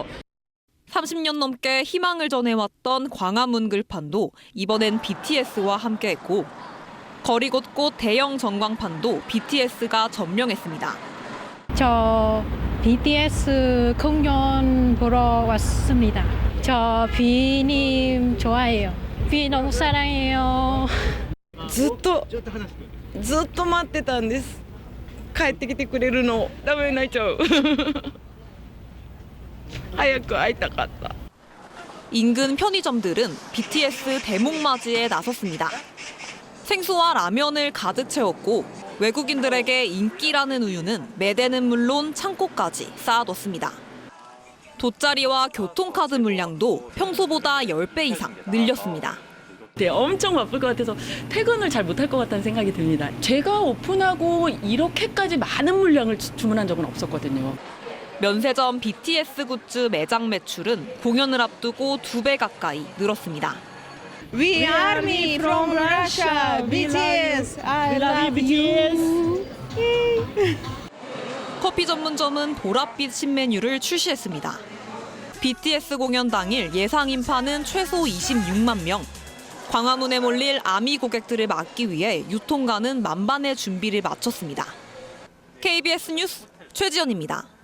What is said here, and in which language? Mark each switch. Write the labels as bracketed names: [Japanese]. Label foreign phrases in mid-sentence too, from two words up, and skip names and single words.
[Korean] 30년 넘게 희망을 전해왔던 광화문 글판도 이번엔 BTS와 함께했고 거리 곳곳 대형 전광판도 BTS가 점령했습니다. 저 BTS 공연 보러 왔습니다. 저 비님 좋아해요. 비 너무 사랑해요. [Japanese] ずっと待ってたんです。帰ってきてくれるの。ダメになっちゃう。早く会いたかった. [Korean] 인근 편의점들은 BTS 대목맞이에 나섰습니다. 생수와 라면을 가득 채웠고 외국인들에게 인기라는 우유는 매대는 물론 창고까지 쌓아뒀습니다. 돗자리와 교통카드 물량도 평소보다 10배 이상 늘렸습니다. 네, 엄청 바쁠 것 같아서 퇴근을 잘 못할 것 같다는 생각이 듭니다. 제가 오픈하고 이렇게까지 많은 물량을 주문한 적은 없었거든요. 면세점 BTS 굿즈 매장 매출은 공연을 앞두고 2배 가까이 늘었습니다. [English] We Army from Russia, BTS. I love you. [Korean] 커피 전문점은 보랏빛 신메뉴를 출시했습니다. BTS 공연 당일 예상 인파는 최소 26만 명. 광화문에 몰릴 아미 고객들을 막기 위해 유통가는 만반의 준비를 마쳤습니다. KBS 뉴스 최지연입니다.